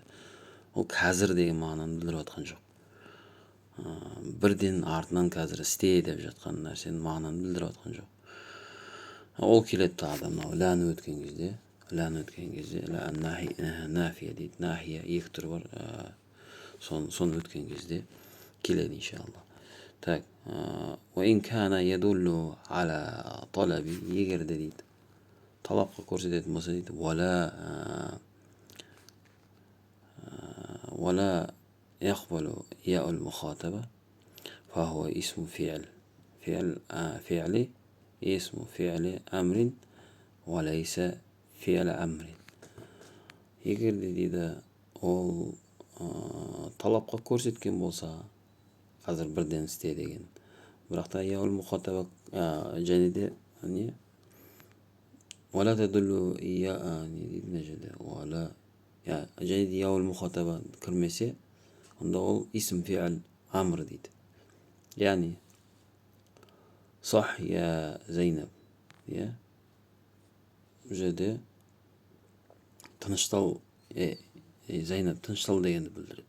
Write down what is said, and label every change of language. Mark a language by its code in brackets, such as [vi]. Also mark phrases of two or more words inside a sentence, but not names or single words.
[kk] Ол қазір деген мағынаны білдіріп жатқан жоқ. Бірден артынан қазір істе деп жатқан нәрсенің мағынаны білдіріп жатқан жоқ. Ол келеді тағы да ләні өткен кезде, нафия дейді, нахия екі түрі бар, соны өткен кезде келеді иншалла. Так, [ar] وإن كان يدل على طلب, [kk] егер де дейді талапқа көрсететін болса дейді, [ar] ولا يقبل ياء المخاطبة فهو اسم فعل اسم فعل أمر وليس فعل أمر. [kk] егер де дейді ол талапқа көрсеткен болса, қазір бірден істе деген, бірақ та [ar] ياء المخاطبة [kk] және де не [ar] ولا تدل [kk] не дейді мына жерде, және де [ar] ياء المخاطبة [kk] кірмесе, онда ол [ar] اسم فعل أمر [kk] дейді. Яғни صح я Зейнаб, бұл жерде тыныштал, Зейнаб тыныштал дегенді білдіреді.